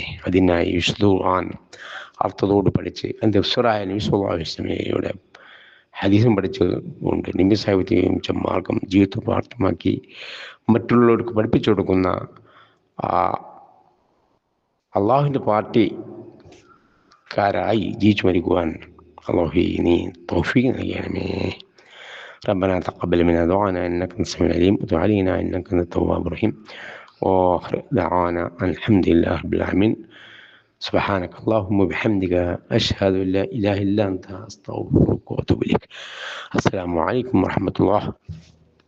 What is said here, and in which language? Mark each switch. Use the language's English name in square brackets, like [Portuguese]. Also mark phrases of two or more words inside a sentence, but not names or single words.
[Malayalam] അതിനായി വിശുദ്ധ ഖുർആൻ അർത്ഥത്തോട് പഠിച്ച് അതിൻ്റെ ഉസ്റായ നബി [Arabic] صلى الله عليه وسلم [Malayalam] ഹദീസും പഠിച്ചുകൊണ്ട് നബി സാഹിബത്തെ മാർഗം ജീവിതത്തിൽ പ്രാർത്ഥമാക്കി മറ്റുള്ളവർക്ക് പഠിപ്പിച്ചു കൊടുക്കുന്ന അള്ളാഹുവിൻ്റെ പാർട്ടിക്കാരായി ജീവിച്ചു മരിക്കുവാൻ അല്ലാഹുവേ നീ തൗഫീഖ് നൽകണമേ. [Arabic] ربنا تقبل منا دعانا إنك أنت السميع العليم وتب علينا إنك أنت التواب الرحيم. وآخر دعوانا أن الحمد لله رب العالمين. سبحانك اللهم وبحمدك أشهد أن لا إله إلا أنت أستغفرك وأتوب إليك. السلام عليكم ورحمة الله.